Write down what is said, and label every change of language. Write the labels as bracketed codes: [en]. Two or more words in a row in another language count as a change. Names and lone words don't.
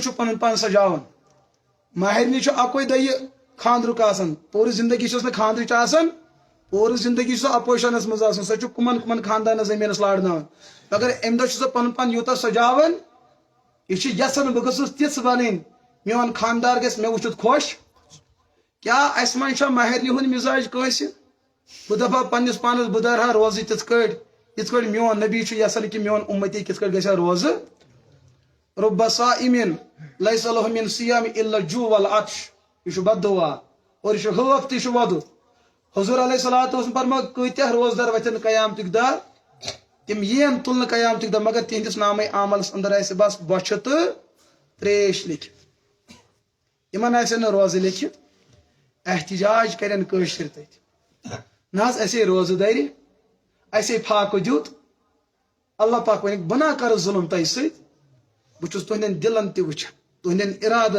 [ks] چھُ پنُن پان سجاوان ماہرنہِ چھُ اکوے دۄہ خاندرُک آسان پوٗرٕ زندگی چھس نہٕ خاندرٕچ آسان پوٗرٕ زندگی چھُ سۄ اپوزِشنس منٛز آسان سۄ چھُ کُمن خاندانس زٔمیٖنس لارناوان مگر امہِ دۄہ چھُ سۄ پنُن پان یوٗتاہ سجاوان یہ یژھان بہ گٔژھٕس تِژھ بنٕنۍ میون خاندار گژھِ مےٚ وٕچھِتھ خۄش کیا اس من چھا ماہرنہِ ہُنٛد مزاج کٲنٛسہِ بہٕ دپہا پننس پانس بہٕ درہا روزٕ تِتھ کٲٹھۍ یِتھ کٲٹھۍ میون نبی چھُ یژھان کہ میون اُمتی کِتھ کٲٹھۍ گژھِ روزٕ [ar] رب صائم لیس له من صیام الا الجوع والعطش یہ چھُ بد دعا اور یہ چھُ ہٲف تہِ چھُ وۄدُر [ks] حضور علیہ الصلوۃ والسلام فرمو کۭتیاہ روزدار وتھن قیامتٕکۍ دۄہ تم یین تلنہٕ قیامتٕکۍ دۄہ مگر تہندس نامے عملس اندر آسہِ بس بۄچھِ تہٕ تریش لیکھِتھ یمن آسن نہٕ روزٕ لیکھِتھ احتجاج کرن کٲشِر تتہِ نہ حظ اسے روزٕ دَرِ اسے فاقہٕ دیُت اللہ پاک ونکھ بہٕ نا کرٕ ظُلم تۄہہِ سۭتۍ بہٕ چھُس تُہندٮ۪ن دلن تہِ وٕچھان تُہندٮ۪ن ارادن